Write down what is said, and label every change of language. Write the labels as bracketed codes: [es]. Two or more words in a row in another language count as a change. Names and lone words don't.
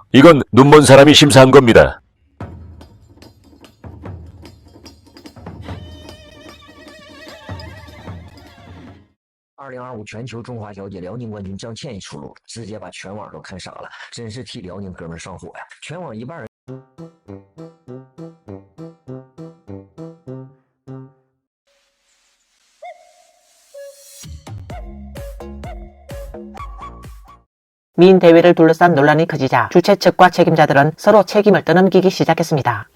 [ko] 이건 눈먼 사람이 심사한 겁니다. [zh] 2025 全球中华小姐辽宁冠军张倩一出炉，直接把全网都看傻了，真是替辽宁哥们上火呀！全网一半人。 [ko] 미인 대회를 둘러싼 논란이 커지자 주최 측과 책임자들은 서로 책임을 떠넘기기 시작했습니다.